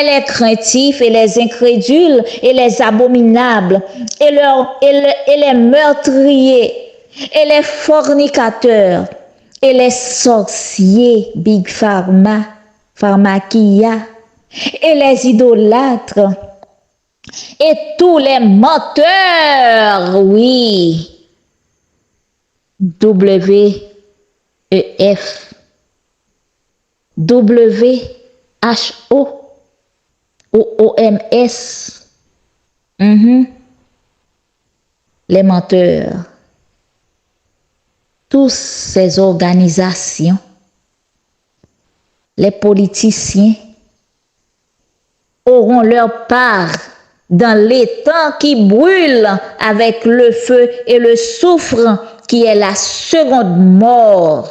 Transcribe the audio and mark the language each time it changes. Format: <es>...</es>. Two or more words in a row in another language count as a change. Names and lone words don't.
<fr>les craintifs et les incrédules et les abominables et les meurtriers et les fornicateurs et les sorciers, Big Pharma, Pharmakia, et les idolâtres et tous les menteurs, oui, W-E-F, W-H-O, O-O-M-S, les menteurs, tous ces organisations, les politiciens auront leur part dans l'étang qui brûle avec le feu et le soufre qui est la seconde mort.</fr>